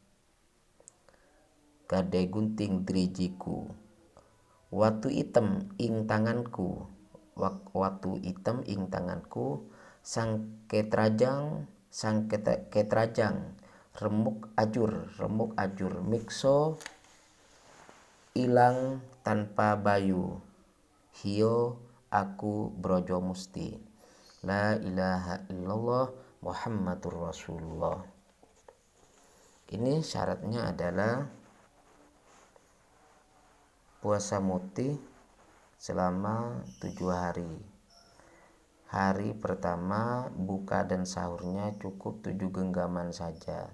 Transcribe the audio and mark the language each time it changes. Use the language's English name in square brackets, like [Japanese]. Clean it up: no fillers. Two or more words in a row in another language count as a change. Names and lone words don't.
[Javanese] kadegunting drijiku, watu item ing tanganku, watu item ing tanganku, sang ketrajang remuk ajur mikso ilang tanpa bayu, hio aku brojo musti, [Arabic] لا إله إلا الله محمد رسول الله. [Indonesian] Ini syaratnya adalah puasa muti selama 7 hari. Hari pertama buka dan sahurnya cukup 7 genggaman saja.